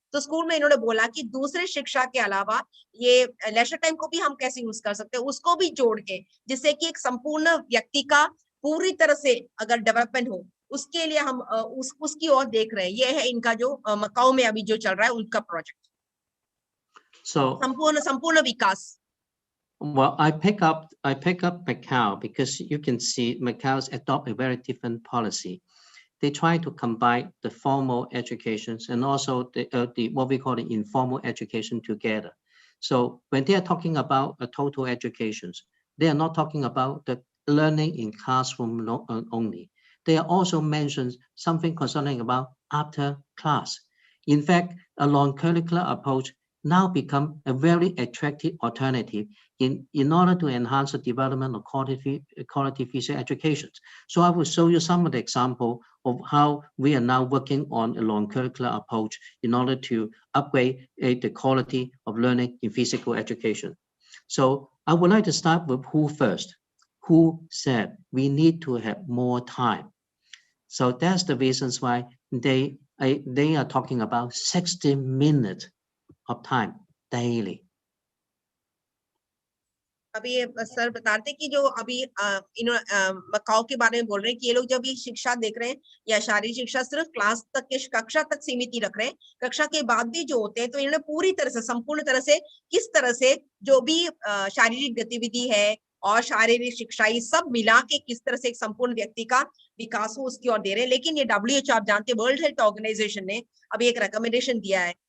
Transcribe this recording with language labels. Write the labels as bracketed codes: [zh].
[hi] तो स्कूल में इन्होंने बोला कि दूसरे शिक्षा के अलावा ये लेशर टाइम को भी हम कैसे यूज कर सकते हैं, उसको भी जोड़ के, जिससे कि एक संपूर्ण व्यक्ति का पूरी तरह से अगर डेवलपमेंट हो, उसके लिए हम उसकी ओर देख रहे हैं। ये है इनका जो मकाओ में अभी जो चल रहा है उनका प्रोजेक्ट, संपूर्ण विकास। [en] Well, I pick up Macau because you can see Macau's adopt a very different policy. They try to combine the formal educations and also the what we call the informal education together. So when they are talking about a total educations, they are not talking about the learning in classroom only. They are also mentioned something concerning about after class. In fact, a non-curricular approach now become a very attractive alternative in order to enhance the development of quality physical education. So I will show you some of the example of how we are now working on a non-curricular approach in order to upgrade the quality of learning in physical education. So I would like to start with who first. Who said we need to have more time? So that's the reasons why they are talking about 60 minutes of time daily. [hi] अभी sir बता रहे थे कि जो अभी Macau के बारे में बोल रहे हैं कि ये लोग जब ये शिक्षा देख रहे हैं या शारीरिक शिक्षा सिर्फ क्लास तक के कक्षा तक सीमित ही रख रहे हैं, कक्षा के बाद भी जो होते हैं तो इन्होंने पूरी तरह से संपूर्ण तरह से किस तरह से जो भी शारीरिक गतिविधि है और शारीरिक शिक्षा ये सब मिला के किस तरह से एक संपूर्ण व्यक्ति का विकास हो उसकी ओर दे रहे हैं। लेकिन ये WHO आप जानते हैं, वर्ल्ड हेल्थ ऑर्गेनाइजेशन ने अभी एक रिकमेंडेशन दिया है